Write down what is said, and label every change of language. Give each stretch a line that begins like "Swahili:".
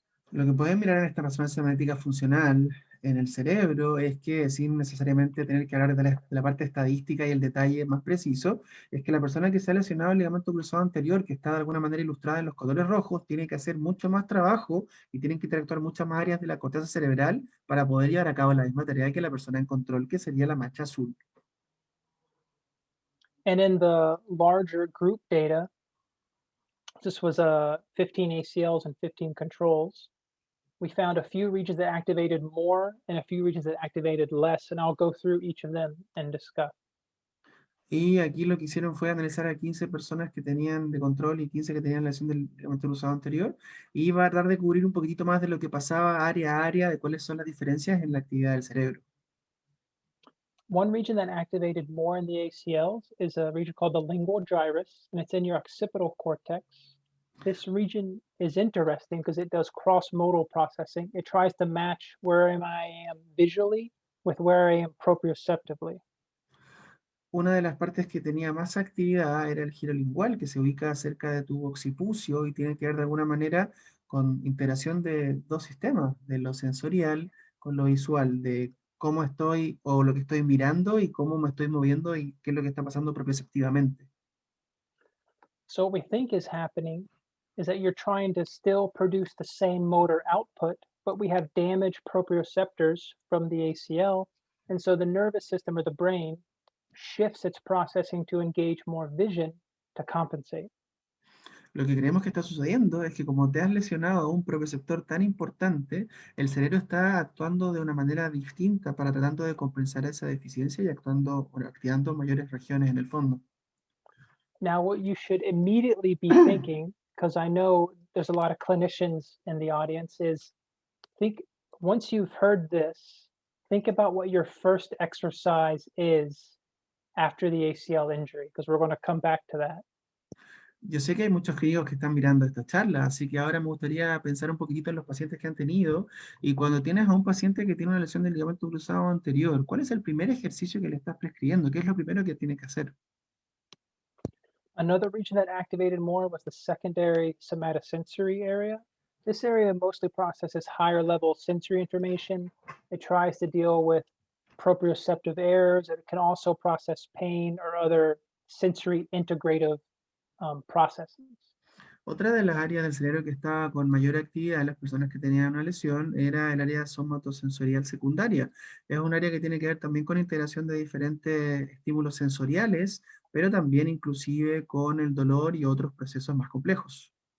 Spanish: Lo que pueden mirar en esta resonancia magnética funcional en el cerebro es que, sin necesariamente tener que hablar de la parte estadística y el detalle más preciso, es que la persona que se ha lesionado el ligamento cruzado anterior, que está de alguna manera ilustrada en los colores rojos, tiene que hacer mucho más trabajo y tienen que interactuar muchas más áreas de la corteza cerebral para poder llevar a cabo la misma tarea que la persona en control, que sería la mancha azul.
English: And in the larger group data, this was 15 ACLs and 15 controls. We found a few regions that activated more and a few regions that activated less, and I'll go through each of them and discuss.
Spanish: Y aquí lo que hicieron fue analizar a 15 personas que tenían de control y 15 que tenían lesión del ligamento cruzado anterior, y va a tratar de cubrir un poquitito más de lo que pasaba área a área, de cuáles son las diferencias en la actividad del cerebro.
English: One region that activated more in the ACLs is a region called the lingual gyrus, and it's in your occipital cortex. This region is interesting because it does cross-modal processing. It tries to match where I am visually with where I am proprioceptively.
Spanish: Una de las partes que tenía más actividad era el giro lingual, que se ubica cerca de tu occipucio y tiene que ver de alguna manera con integración de dos sistemas, de lo sensorial con lo visual, de cómo estoy o lo que estoy mirando y cómo me estoy moviendo y qué es lo que está pasando propioceptivamente.
English: So what we think is happening is that you're trying to still produce the same motor output, but we have damaged proprioceptors from the ACL. And so the nervous system or the brain shifts its processing to engage more vision to compensate.
Spanish: Lo que creemos que está sucediendo es que como te has lesionado a un propioceptor tan importante, el cerebro está actuando de una manera distinta para tratando de compensar esa deficiencia y actuando, bueno, activando mayores regiones en el fondo.
English: Now, what you should immediately be thinking, because I know there's a lot of clinicians in the audience, is think once you've heard this, think about what your first exercise is after the ACL injury, because we're going to come back to that.
Spanish: Yo sé que hay muchos clínicos que están mirando esta charla, así que ahora me gustaría pensar un poquitito en los pacientes que han tenido. Y cuando tienes a un paciente que tiene una lesión del ligamento cruzado anterior, ¿cuál es el primer ejercicio que le estás prescribiendo? ¿Qué es lo primero que tiene que hacer?
English: Another region that activated more was the secondary somatosensory area. This area mostly processes higher level sensory information. It tries to deal with proprioceptive errors. It can also process pain or other sensory integrative processes.
Spanish: Otra de las áreas del cerebro que estaba con mayor actividad en las personas que tenían una lesión era el área somatosensorial secundaria. Es un área que tiene que ver también con integración de diferentes estímulos sensoriales, pero también inclusive con el dolor y otros procesos más complejos.